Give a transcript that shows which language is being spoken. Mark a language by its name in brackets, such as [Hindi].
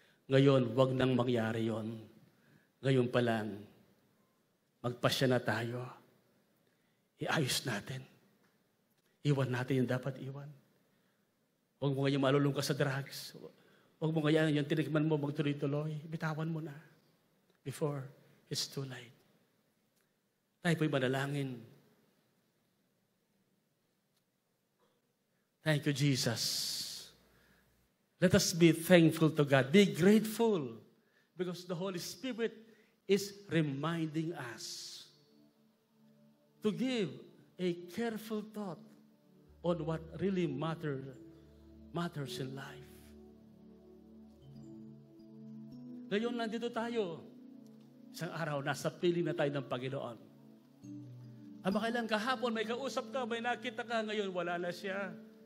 [Filipino] Ngayon, wag nang mangyari yon. Ngayon pa lang, magpasya na tayo. Iayos natin. Iwan natin yung dapat iwan. Huwag mo ngayon malulung ka sa drugs. Huwag mo ngayon yung tinikman mo, magtuloy-tuloy. Bitawan mo na [English] before it's too late. [Filipino] Tayo po'y manalangin. [English] Thank you, Jesus. Let us be thankful to God. Be grateful because the Holy Spirit is reminding us to give a careful thought on what really matters in life. [Filipino] Ngayon, nandito tayo. Isang araw, nasa piling na tayo ng Panginoon. Kailan kahapon, may kausap ka, may nakita ka, ngayon wala na siya.